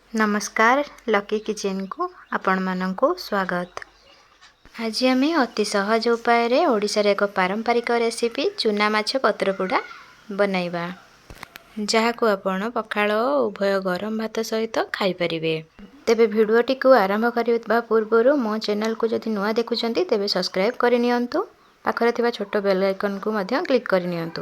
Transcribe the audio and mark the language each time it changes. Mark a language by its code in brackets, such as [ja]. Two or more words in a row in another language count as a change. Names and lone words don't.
[or] ନମସ୍କାର ଲକି କିଚେନ କୁ ଆପଣ ମାନଙ୍କୁ ସ୍ୱାଗତ। ଆଜି ଆମେ ଅତି ସହଜ ଉପାୟରେ ଓଡ଼ିଶାର ଏକ ପାରମ୍ପରିକ ରେସିପି ଚୁନା ମାଛ ପତ୍ରପୋଡ଼ା ବନେଇବା, ଯାହା କୁ ଆପଣ ପଖାଳ ଉଭୟ ଗରମ ଭାତ ସହିତ ଖାଇ ପାରିବେ। ତେବେ ଭିଡ଼ିଓଟି କୁ ଆରମ୍ଭ କରିବା ପୂର୍ବରୁ ମୋ ଚ୍ୟାନେଲ କୁ ଯଦି ନୂଆ ଦେଖୁଛନ୍ତି ତେବେ ସବସ୍କ୍ରାଇବ କରିନିଅନ୍ତୁ, ପାଖରେ ଥିବା ଛୋଟ [en] bell icon [or] କୁ ମଧ୍ୟ କ୍ଲିକ କରିନିଅନ୍ତୁ।